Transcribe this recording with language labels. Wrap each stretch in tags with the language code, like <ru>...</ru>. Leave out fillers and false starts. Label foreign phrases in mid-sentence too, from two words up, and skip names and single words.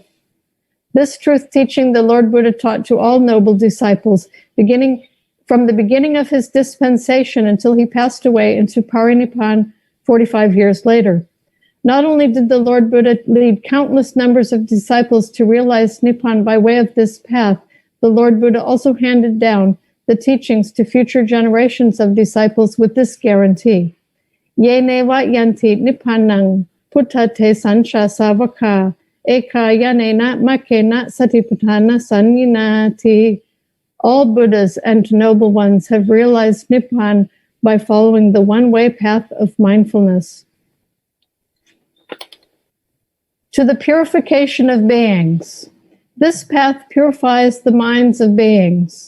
<en>This truth teaching the Lord Buddha taught to all noble disciples, beginning from the beginning of his dispensation until he passed away into Parinibbana 45 years later. Not only did the Lord Buddha lead countless numbers of disciples to realize Nibbana by way of this path, the Lord Buddha also handed down the teachings to future generations of disciples with this guarantee.</en> <pi>Ye neva yanti nibbanang Puttate Sancha Savaka, Eka Yanena Makena Satipatthana Sanyinati.</pi> <en>All Buddhas and noble ones have realized Nibbana by following the one-way path of mindfulness. To the purification of beings. This path purifies the minds of beings.</en>